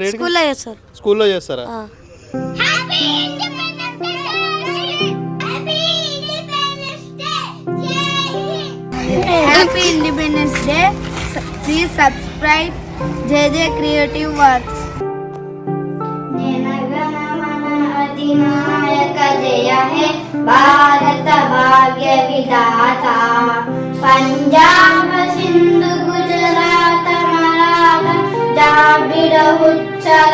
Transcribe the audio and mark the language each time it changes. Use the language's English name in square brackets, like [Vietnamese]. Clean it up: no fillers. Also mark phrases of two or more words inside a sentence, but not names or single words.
[Telugu] స్కూల్లో చేస్తారు. స్కూల్లో చేస్తారా? [English] Happy Independence Day. Please subscribe JJ Creative Works. [Hindi] अधिनायक जय है भारत भाग्य विधाता पंजाब सिंधु गुजरात मराठा द्राविड उच्चल